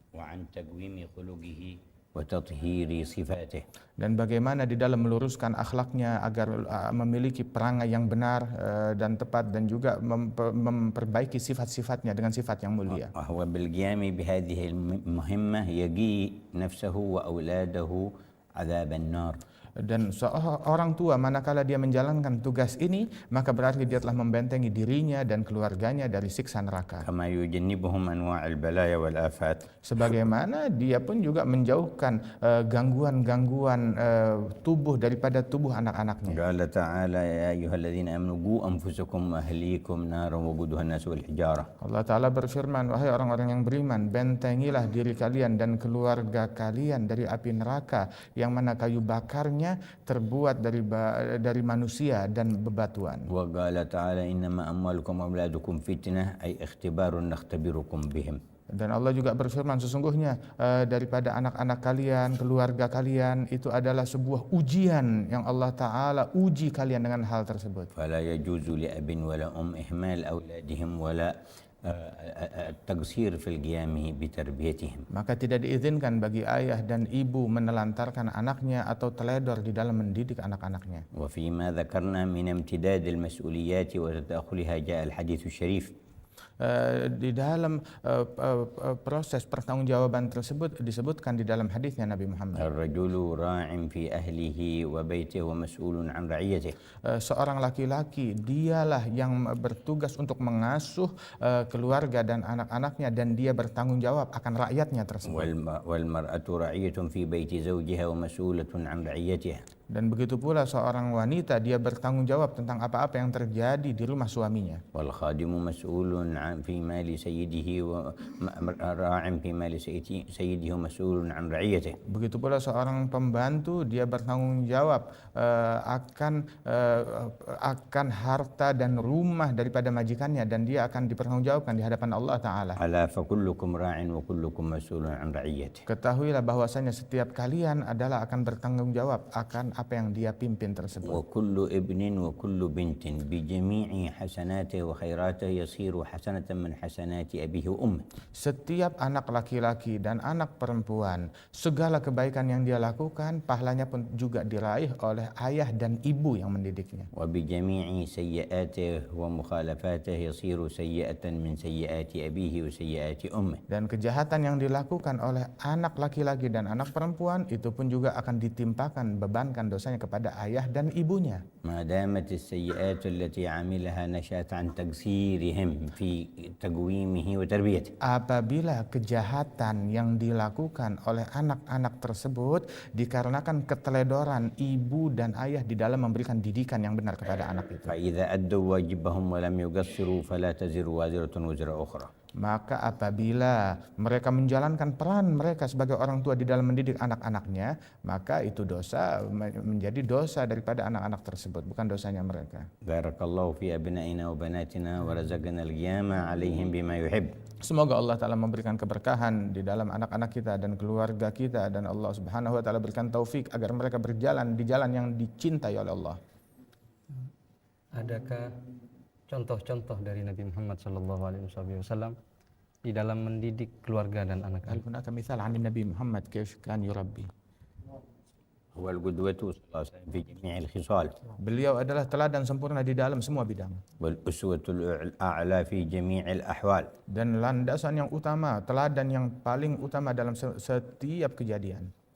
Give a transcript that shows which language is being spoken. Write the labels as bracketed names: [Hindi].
[Arabic] وعن تقويم خلقه وتطهير صفاته. [Indonesian] Dan bagaimana di dalam meluruskan akhlaknya agar memiliki perangai yang benar dan tepat dan juga memperbaiki sifat-sifatnya dengan sifat yang mulia. [Arabic] وهو بالقيام بهذه المهمة يقي نفسه وأولاده عذاب النار. [Indonesian] Dan seorang tua manakala dia menjalankan tugas ini, maka berarti dia telah membentengi dirinya dan keluarganya dari siksa neraka. [Arabic] كما يجنبهم أنواع البلايا والآفات. [Indonesian] Sebagaimana dia pun juga menjauhkan gangguan-gangguan tubuh daripada tubuh anak-anaknya. [Arabic] قال تعالى يا أيها الذين آمنوا قوا أنفسكم وأهليكم نارا وقودها الناس والحجارة. [Indonesian] Allah Ta'ala berfirman, wahai orang-orang yang beriman, bentengilah diri kalian dan keluarga kalian dari api neraka yang mana kayu bakarnya terbuat dari manusia dan bebatuan. [Arabic] وقال تعالى إنما أموالكم وأولادكم فتنة أي اختبار نختبركم بهم. [Indonesian] Dan Allah juga berfirman, sesungguhnya daripada anak-anak kalian, keluarga kalian itu adalah sebuah ujian yang Allah Ta'ala uji kalian dengan hal tersebut. [Arabic] فلا يجوز لأب ولا أم إهمال أولادهم ولا التقصير في القيام بتربيتهم. [Indonesian] Maka tidak diizinkan bagi ayah dan ibu menelantarkan anaknya atau teledor di dalam mendidik anak-anaknya. [Arabic] وفيما ذكرنا من امتداد المسؤوليات وتداخلها جاء الحديث الشريف. [Indonesian] Di dalam proses pertanggungjawaban tersebut disebutkan di dalam hadisnya Nabi Muhammad. [Arabic] الرجل راع في أهله وبيته ومسؤول عن رعيته. [Indonesian] Seorang laki-laki dialah yang bertugas untuk mengasuh keluarga dan anak-anaknya dan dia bertanggung jawab akan rakyatnya tersebut. [Arabic] والمرأة راعية في بيت زوجها ومسؤولة عن رعيتها. [Indonesian] Dan begitu pula seorang wanita dia bertanggung jawab tentang apa-apa yang terjadi di rumah suaminya. [Arabic] والخادم مسؤول في مال سيده وراع في مال سيده ومسؤول عن رعيته. [Indonesian] Begitu pula seorang pembantu dia bertanggung jawab akan harta dan rumah daripada majikannya dan dia akan dipertanggungjawabkan di hadapan Allah Ta'ala. [Arabic] ألا فكلكم راع وكلكم مسؤول عن رعيته. [Indonesian] Ketahuilah bahwasanya setiap kalian adalah akan bertanggung jawab akan apa yang dia pimpin tersebut. [Arabic] وكل ابن وكل بنت بجميع حسناته وخيراته يصير حسنة من حسنات أبيه وأمه. [Indonesian] Setiap anak laki-laki dan anak perempuan, segala kebaikan yang dia lakukan, pahalanya pun juga diraih oleh ayah dan ibu yang mendidiknya. [Arabic] وبجميع سيئاته ومخالفاته يصير سيئة من سيئات أبيه وسيئات أمه. [Indonesian] Dan kejahatan yang dilakukan oleh anak laki-laki dan anak perempuan itu pun juga akan ditimpakan, bebankan dosanya kepada ayah dan ibunya. [Arabic] ما دامت السيئات التي عملها نشأت عن تقصيرهم في تقويمه وتربيته. [Indonesian] Apabila kejahatan yang dilakukan oleh anak-anak tersebut dikarenakan keteledoran ibu dan ayah di dalam memberikan didikan yang benar kepada anak itu. [Arabic] فإذا أدوا واجبهم ولم يقصروا فلا تزر وازرة وزر أخرى. [Indonesian] Maka apabila mereka menjalankan peran mereka sebagai orang tua di dalam mendidik anak-anaknya, maka itu dosa menjadi dosa daripada anak-anak tersebut, bukan dosanya mereka. [Arabic] بارك الله في أبنائنا وبناتنا ورزقنا القيام عليهم بما يحب. [Indonesian] Semoga Allah Ta'ala memberikan keberkahan di dalam anak-anak kita dan keluarga kita, dan Allah Subhanahu wa Ta'ala berikan taufik agar mereka berjalan di jalan yang dicintai oleh Allah. Adakah contoh-contoh dari Nabi Muhammad SAW di dalam mendidik keluarga dan [Arabic] هل [Indonesian] anak-anak? [Arabic] هناك مثال عن النبي محمد كيف كان يربي؟ هو القدوة صلى الله عليه وسلم في جميع الخصال. [Indonesian] Beliau adalah teladan sempurna di dalam semua bidang [Arabic] والأسوة الأعلى في جميع الأحوال. [Indonesian] dan landasan yang utama, teladan yang paling utama dalam setiap kejadian.